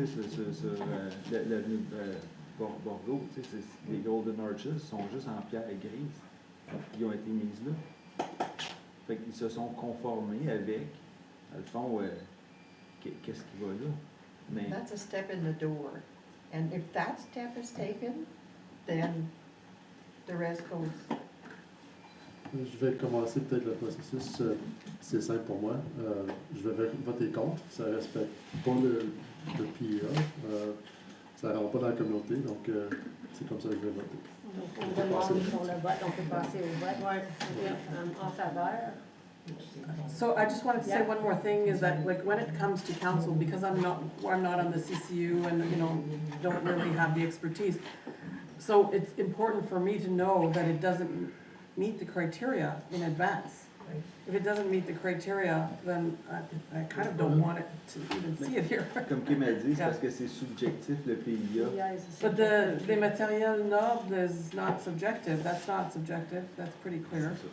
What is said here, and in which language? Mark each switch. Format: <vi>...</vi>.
<fr>tu sais, sur l'avenue Bordeaux, tu sais, les Golden Arches sont juste en pierre grise. Ils ont été mises là. Fait qu'ils se sont conformés avec, dans le fond, qu'est-ce qui va là. Mais</fr> <en>That's a step in the door. And if that step is taken, then the rest goes.</en> <fr>Je vais commencer peut-être le processus. C'est simple pour moi. Je vais voter contre. Ça ne respecte pas le PIA. Ça ne rentre pas dans la communauté. Donc, c'est comme ça que je vais voter. Donc, on demande pour le vote, on peut passer au vote. Ouais. En faveur.</fr> <en>So I just wanted to say Yeah. one more thing is that, like, when it comes to council, because I'm not on the CCU and, you know, don't really have the expertise. So it's important for me to know that it doesn't meet the criteria in advance. If it doesn't meet the criteria, then I kind of don't want it to even see it here.</en> <fr>Comme Kim a dit, c'est parce que c'est subjectif le PIA.</fr> <en>But the matériel noble is not subjective, that's not subjective, that's pretty clear.</en>